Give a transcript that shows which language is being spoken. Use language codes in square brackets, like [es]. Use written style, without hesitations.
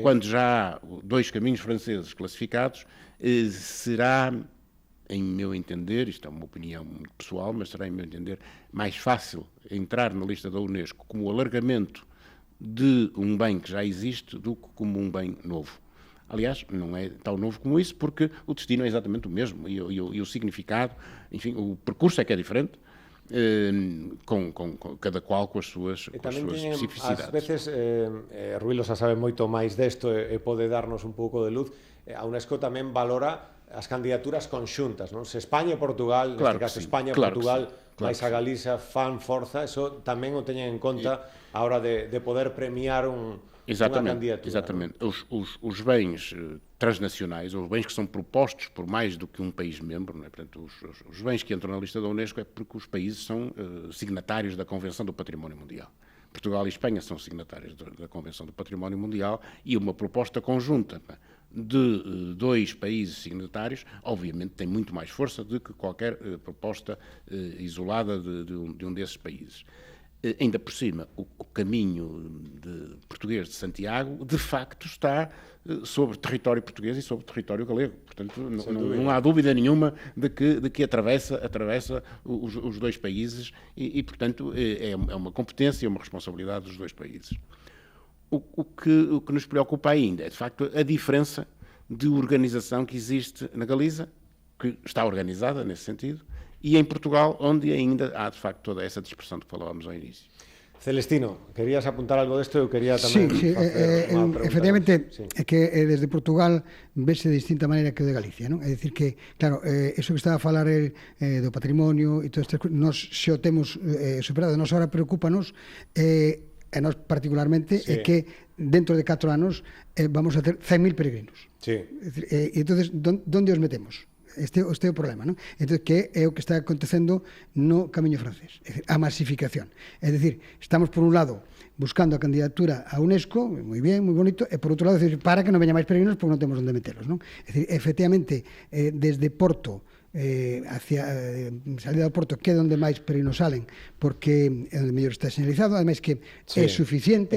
[pt] quando já há 2 caminhos franceses classificados, será, em meu entender, isto é uma opinião muito pessoal, mas será, em meu entender, mais fácil entrar na lista da Unesco como o alargamento de um bem que já existe do que como um bem novo. Aliás, não é tão novo como isso, porque o destino é exatamente o mesmo e o significado, enfim, o percurso é que é diferente, com cada qual com as suas especificidades. [gl] Ás veces, Rui Losa sabe moito máis desto e pode darnos un pouco de luz. A Unesco tamén valora as candidaturas conxuntas, non? Se España e Portugal, neste caso España e Portugal, máis a Galiza fan forza, eso tamén o teñen en conta a hora de poder premiar unha candidatura. [pt] Exatamente. Os bens transnacionais, ou os bens que são propostos por mais do que um país membro, não é? Portanto, os bens que entram na lista da Unesco é porque os países são signatários da Convenção do Património Mundial. Portugal e Espanha são signatários da Convenção do Património Mundial e uma proposta conjunta de 2 países signatários, obviamente, tem muito mais força do que qualquer proposta isolada de um desses países. Ainda por cima, o caminho português de Santiago, de facto, está sobre território português e sobre território galego. Portanto, não há dúvida nenhuma de que atravessa os 2 países e, portanto, é uma competência e uma responsabilidade dos 2 países. O que nos preocupa ainda é, de facto, a diferença de organização que existe na Galiza, que está organizada nesse sentido, e em Portugal, onde ainda há, de facto, toda essa dispersão de que falávamos ao início. [gl] Celestino, querías apuntar algo desto? Eu quería tamén facer unha pregunta. Efectivamente, é que desde Portugal vese de distinta maneira que o de Galicia, non? É dicir que, claro, eso que estaba a falar do patrimonio e todo isto, nós xe o temos superado, nós agora preocúpanos, e nós particularmente, é que dentro de 4 anos vamos a ter 100.000 peregrinos. Sí. E entonces, onde os metemos? Este é o problema, non? Entón, que é o que está acontecendo no camiño francés, é dicir, a masificación. É dicir, estamos por un lado buscando a candidatura a Unesco, moi bien, moi bonito, e por outro lado, para que non veña máis peregrinos porque non temos onde metelos, non? É dicir, efectivamente, desde Porto hacia salida do Porto, que é onde máis peregrinos salen, porque é onde mellor está señalizado, ademais que é suficiente.